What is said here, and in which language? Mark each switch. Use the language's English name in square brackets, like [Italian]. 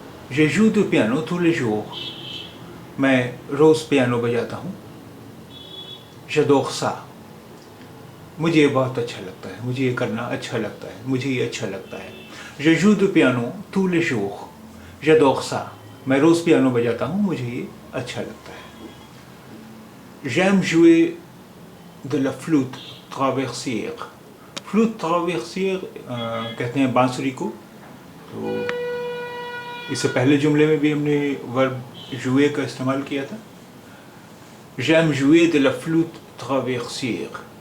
[French] Je joue du piano tous les jours, [Hindi] मैं रोज़ piano बजाता हूँ। [French] J'adore ça, [Hindi] मुझे ये बहुत अच्छा लगता है, मुझे ये करना अच्छा लगता है, मुझे ये अच्छा लगता है। [French] Je joue du piano tous les jours, j'adore ça, [Hindi] मैं रोज़ पियानो बजाता हूँ, मुझे ये अच्छा लगता है। [French] J'aime jouer de la flûte traversière. [Hindi] Flûte traversière कहते हैं बांसुरी को। तो इससे पहले जुमले में भी हमने वर्ब jouer का इस्तेमाल किया था। [French] J'aime jouer de la flûte traversière.